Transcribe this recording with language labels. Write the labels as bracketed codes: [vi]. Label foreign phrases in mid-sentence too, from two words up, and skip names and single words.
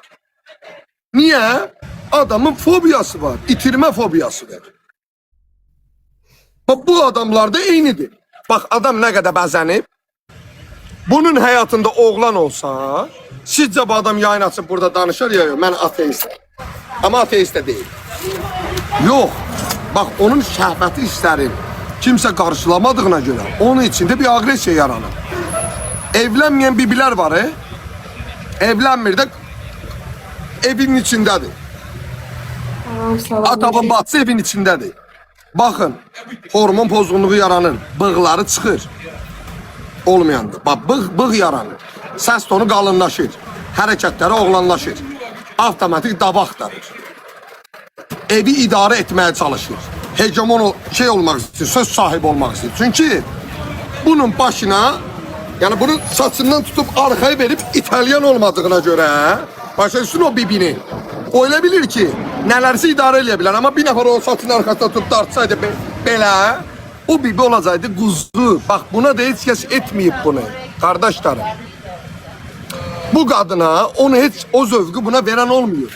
[az] Niyə? Adamın fobiyası var, itirmə fobiyası var. Bak bu adamlarda eynidir. Bak adam nə qədər bəzənib, bunun həyatında oğlan olsa, sizcə bu adam yayın açıb burada danışır ya, mən ateistəm. [tr] Ama ateist de değil. Yok. [az] Bak onun şəhvəti istərir. Kimsə qarşılamadığına görə onun içində bir agresiya yaranır. Evlənməyən bibilər var, evlənmir də evin içindədir. Atabın batsı evin içindədir. Bakın, hormon pozğunluğu yaranır, bığları çıxır. Olmayandır. Bak bığ yaranır. Səs tonu qalınlaşır. Hərəkətləri oğlanlaşır. Avtomatik daba axtarır. Evi idarə etməyə çalışır. Hegemon şey olmaq istəyir, söz sahibi olmaq istəyir. Çünki bunun başına, [tr] yani bunun saçından tutup arkaya verip İtalyan olmadığına göre, [az] başa düşsün o bibini. O elə bilir ki, nələrsə idarə edə bilər. Ama bir nəfər o saçın arkasına tutup dartsaydı belə, o bibi olacaqdı quzu. Bak buna da heç kəs etməyib bunu, qardaşlarım. [tr] Bu kadına onu hiç o zövqü buna veren olmuyor.